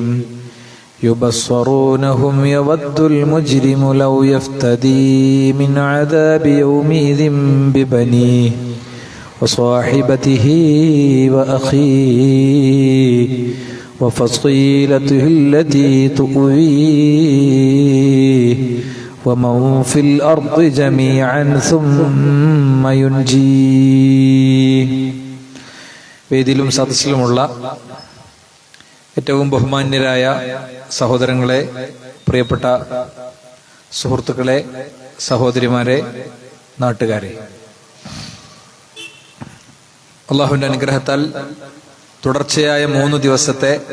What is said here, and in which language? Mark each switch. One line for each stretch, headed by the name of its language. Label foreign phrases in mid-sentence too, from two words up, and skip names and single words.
Arabic: يبصرونهم يود المجرم لو يفتدي من عذاب يومئذ ببنيه وصاحبته وأخيه وفصيلته التي تؤويه ومن في الأرض جميعا ثم ينجيه.
Malayalam: വേദിയിലും സദസ്സിലുമുള്ള ഏറ്റവും ബഹുമാന്യരായ സഹോദരങ്ങളെ, പ്രിയപ്പെട്ട സുഹൃത്തുക്കളെ, സഹോദരിമാരെ, നാട്ടുകാരെ, അള്ളാഹുവിന്റെ അനുഗ്രഹത്താൽ തുടർച്ചയായ 3 ദിവസത്തെ